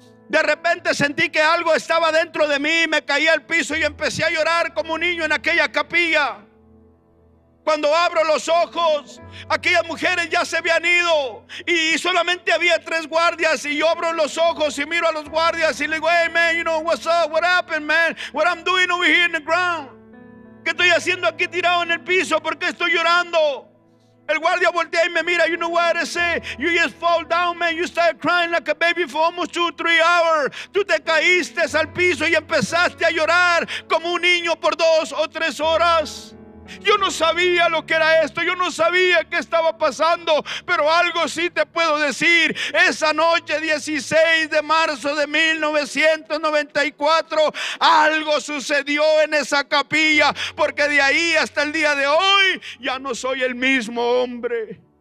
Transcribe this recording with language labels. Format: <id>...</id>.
<es>De repente sentí que algo estaba dentro de mí, me caí al piso y empecé a llorar como un niño en aquella capilla. Cuando abro los ojos, aquellas mujeres ya se habían ido y solamente había 3 guardias. Y yo abro los ojos y miro a los guardias y le digo,</es> <en>hey man, you know, what's up, what happened man, what I'm doing over here in the ground.</en> <es>¿Qué estoy haciendo aquí tirado en el piso? ¿Por qué estoy llorando? El guardia voltea y me mira.</es> <en>You know what I say? You just fall down, man. You started crying like a baby for almost 2-3 hours.</en> <es>Tú te caíste al piso y empezaste a llorar como un niño por 2 o 3 horas. Yo no sabía lo que era esto, yo no sabía qué estaba pasando, pero algo sí te puedo decir. Esa noche 16 de marzo de 1994, algo sucedió en esa capilla, porque de ahí hasta el día de hoy ya no soy el mismo hombre.</es>